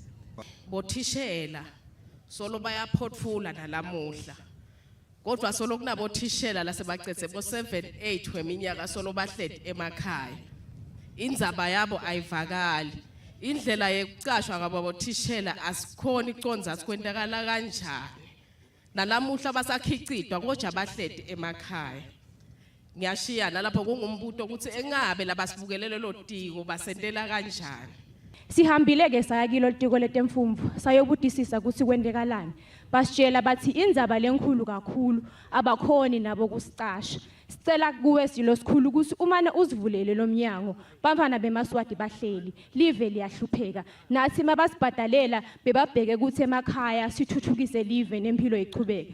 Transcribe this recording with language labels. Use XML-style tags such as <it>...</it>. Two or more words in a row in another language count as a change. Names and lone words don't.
<ss>bothishela solo bayaphotfula nalamuhla kodwa solo kunabothishela lasebacetse bo 7-8 weminyaka solo bahlede emakhaya indzaba yabo ayivakali indlela yekucashwa kwabothishela asikhona iconza sikwendakala kanjani nalamuhla basakhicidwa kodwa bahlede emakhaya. Ngiyashiyana lapho kungumbuto ukuthi engabe labasibukelele lo tiko basentela kanjani. Sihambile ke saya kilo tiko letemfumvu sayobudisisa ukuthi kwendekalani. Basitshela bathi indzaba lenkulu kakhulu abakhoni nabo kusicasha. Sicela kuwe silo sikhulu ukuthi umane uzivulele lo mnyango bafana beMaswati bahleli live liyahlupheka nathi mabasibhadalela bebabheke ukuthi emakhaya sithuthukise live nempilo ichubeke.</ss>